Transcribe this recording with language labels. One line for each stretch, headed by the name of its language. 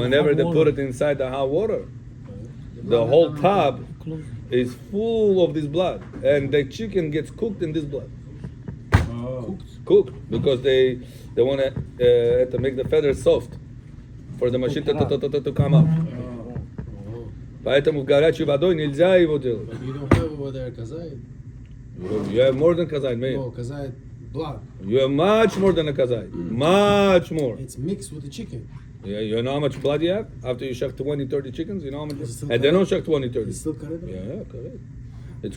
English: Whenever they put it inside the hot water, the whole tub is full of this blood, and the chicken gets cooked in this blood. Cooked because they want to make the feathers soft for the machine to come out.
Russian: Поэтому в горячей водой нельзя его делать.
English: But you don't have over there kazayit. You have more than kazayit, man. No, kazayit blood. You have much more than a kazayit. Much more. It's mixed with the chicken. Yeah, you know how much blood you have after you shuck 20, 30 chickens? You know how much? Is it still And they don't correct? shuck 20, 30. It's still correct? Yeah, correct. It's